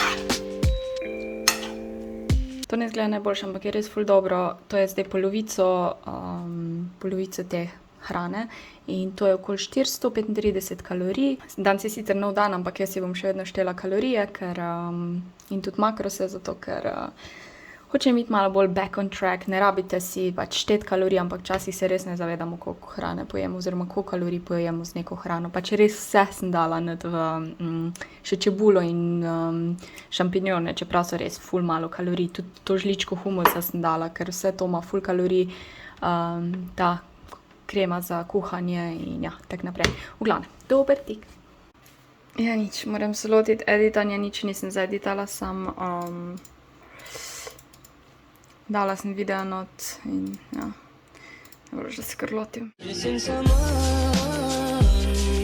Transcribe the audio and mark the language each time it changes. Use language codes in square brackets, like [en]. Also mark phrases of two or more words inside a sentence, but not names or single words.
[sl] To ne izgleda najboljše, ampak je res ful dobro. To je zdaj polovico te hrane in to je okoli 435 kalorij. Danes je sicer nov dan, ampak jaz si bom še vedno štela kalorije, in tudi makrose, zato ker hočem iti malo bolj [en] back on track. [sl] Ne rabite si pač šteti kalorij, ampak včasih se res ne zavedamo, koliko hrane pojemo oziroma koliko kalorij pojemo z neko hrano. Pač res vse sem dala še čebulo in šampinjone, čeprav so res ful malo kalorij. Tudi to žličko humusa sem dala, ker vse to ima ful kalorij. Ta krema za kuhanje in ja, tak naprej. V glavnem, dober tik. Ja, nič, moram se lotiti editanja, nič nisem zaeditala, sam dala sem video not in ja, dobro, že se kar lotim. [en] Missing someone